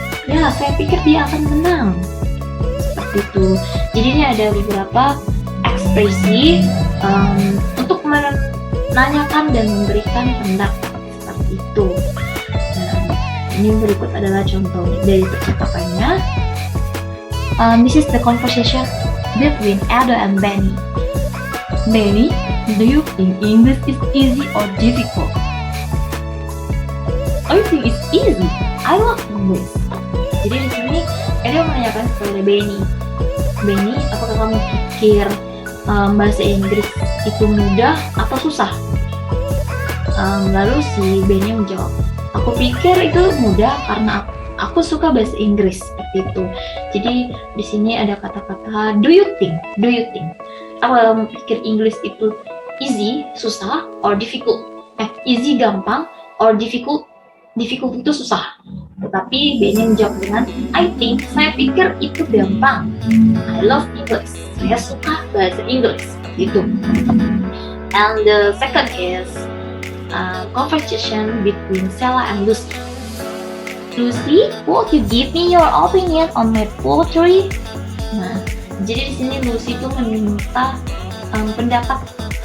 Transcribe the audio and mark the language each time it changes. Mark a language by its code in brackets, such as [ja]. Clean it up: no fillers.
[id] Ya, saya pikir dia akan menang. Seperti itu. Jadi ini ada beberapa ekspresi untuk menanyakan dan memberikan pendapat, seperti itu. Nah, ini berikut adalah contoh dari percakapannya. [en] This is the conversation between Edo and Benny. Benny, do you think English is easy or difficult? I think it's easy. I love English. [id] Jadi di sini Edo menanyakan kepada Benny. Benny, apakah kamu pikir bahasa Inggris itu mudah atau susah? Lalu si Benny menjawab, aku pikir itu mudah karena aku suka bahasa Inggris, seperti itu. Jadi di sini ada kata-kata [en] do you think. [id] Apa kamu pikir English itu easy, susah, [en] or difficult? [id] Easy gampang, or difficult itu susah. Tetapi Benny menjawab dengan [en] I think, [id] saya pikir itu gampang. [en] I love English, [id] saya suka bahasa Inggris, itu. [en] And the second is conversation between Sela and Lucy. Lucy, would you give me your opinion on my poetry? [id] Nah, jadi di sini Lucy itu meminta pendapat.